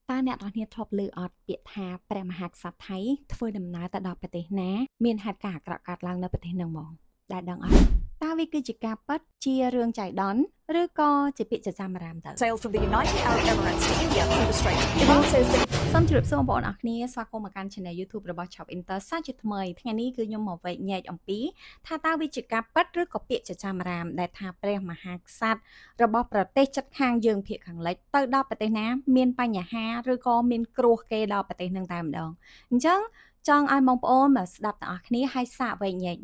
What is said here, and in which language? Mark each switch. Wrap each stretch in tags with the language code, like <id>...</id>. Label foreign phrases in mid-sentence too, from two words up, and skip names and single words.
<km>តាអ្នកទាំងគ្នាធ្លាប់ឮអត់ពាក្យថាព្រះមហាក្សត្រថៃធ្វើដំណើរទៅដល់ប្រទេសណាមានហេតុការណ៍អាក្រក់កើតឡើងនៅប្រទេសហ្នឹងហ្មងដែលដឹងអត់តើវាគឺជាការពិតជារឿងចៃដន្យឬក៏ជាពាក្យចចាមអារាមទៅ</km> <en>Sailed from the United Arab Emirates to India through the Strait. Iran says that</en> <km>សូមជម្រាបសួរបងប្អូនអរគ្នាស្វាគមន៍មកកាន់ Channel YouTube របស់ Shop Inter សាជាថ្មីថ្ងៃនេះគឺខ្ញុំមកវែកញែកអំពីថាតើវាជាការពិតឬក៏ពាក្យចចាមអារាមដែលថាព្រះមហាក្សត្ររបស់ប្រទេសជិតខាងយើងភាគខាងលិចទៅដល់ប្រទេសណាមានបញ្ហាឬក៏មានគ្រោះគេដល់ប្រទេសហ្នឹងតែម្ដងអញ្ចឹងចង់ឲ្យបងប្អូនមកស្ដាប់ទាំងអស់គ្នាហើយសាកវែកញែក</km>